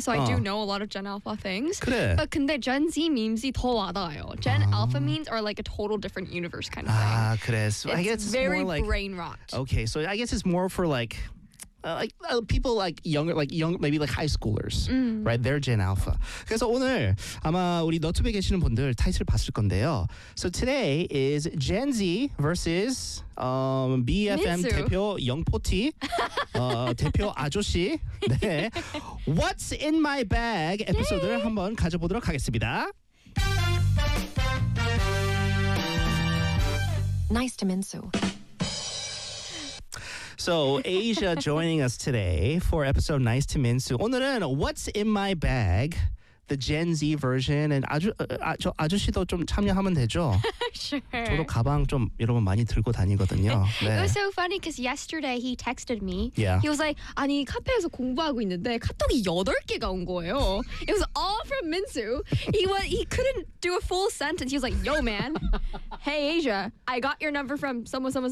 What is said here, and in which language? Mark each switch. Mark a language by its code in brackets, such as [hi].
[en] So I do know a lot of Gen Alpha things. [ko] 그래. [en] But [ko] 근데 [en] Gen Z memes [ko] 이 더 와닿아요. [en] Gen Alpha memes are like a total different universe kind of thing. Ah, [ko] 그래. [en] So it's I guess very it's more brain like, rot. Okay, so I guess it's more for like... people like younger, maybe like high schoolers, right? They're Gen Alpha. [ko] 그래서 오늘 아마 우리 너튜브에 계시는 분들 타이틀 봤을 건데요. [en] So today is Gen Z versus BFM [ko] 민수. 대표 영포티, 대표 아저씨. 네. What's in my bag 에피소드를 [en] Yay. [ko] 한번 가져보도록 하겠습니다. [en] Nice to Minsu. So, Asia joining us today for episode Nice to Minsu. [ko] 오늘은 What's in my bag? The Gen Z version. And 아저씨도 좀 참여하면 되죠? [en] Sure. [ko] 저도 가방 좀 여러분 많이 들고 다니거든요. 네. [en] It was so funny because yesterday he texted me. Yeah. He was like, [ko] 아니, 카페에서 공부하고 있는데 카톡이 8개가 온 거예요. [en] It was all from Minsu. He couldn't do a full sentence. He was like, yo, man. Hey, Asia, I got your number from someone.